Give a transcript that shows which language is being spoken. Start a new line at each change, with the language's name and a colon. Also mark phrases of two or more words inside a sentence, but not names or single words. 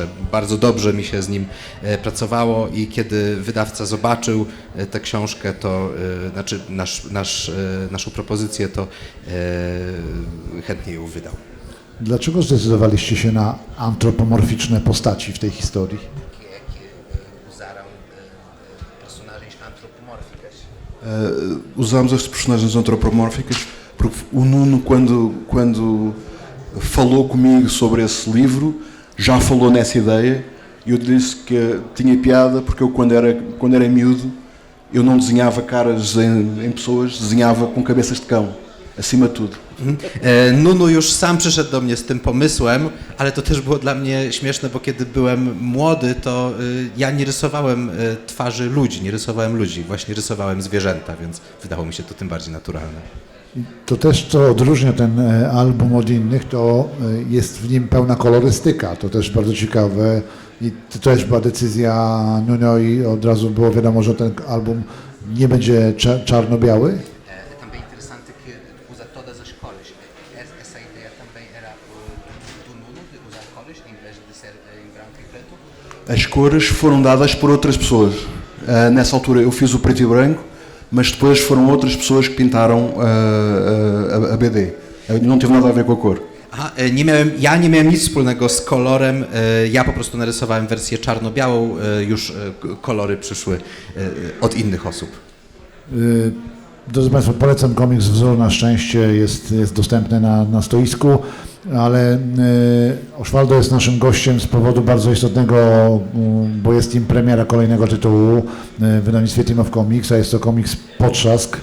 Polish: Bardzo dobrze mi się z nim pracowało i kiedy wydawca zobaczył tę książkę, to znaczy naszą propozycję, to chętnie ją wydał. Dlaczego zdecydowaliście się na antropomorficzne postaci w tej historii?
Portuguese: Que usaram personagens antropomórficas. Usámos as personagens antropomórficas porque o Nuno, quando falou comigo sobre esse livro, já falou nessa ideia e eu disse que tinha piada porque eu, quando era miúdo, eu não desenhava caras em pessoas, desenhava com cabeças de cão, acima de tudo.
Polish: Nunu już sam przyszedł do mnie z tym pomysłem, ale to też było dla mnie śmieszne, bo kiedy byłem młody, to ja nie rysowałem twarzy ludzi, właśnie rysowałem zwierzęta, więc wydało mi się to tym bardziej naturalne. To też, co odróżnia ten album od innych, to jest w nim pełna kolorystyka, to też bardzo ciekawe i to też była decyzja Nuno i od razu było wiadomo, że ten album nie będzie czarno-biały.
Portuguese: Também interessante que usa todas as cores. Essa ideia também era do Nuno, de usar cores, em vez de ser em branco e preto. As cores foram dadas por outras pessoas. Nessa altura eu fiz o preto e branco, mas depois foram outras pessoas que pintaram a BD. Não teve nada a ver com a cor.
Polish: Aha, ja nie miałem nic wspólnego z kolorem, ja po prostu narysowałem wersję czarno-białą, już kolory przyszły od innych osób. Drodzy Państwo, polecam komiks Wzór na szczęście, jest dostępny na stoisku, ale Osvaldo jest naszym gościem z powodu bardzo istotnego, bo jest nim premiera kolejnego tytułu w wydawnictwie Team of Comics, a jest to komiks Potrzask.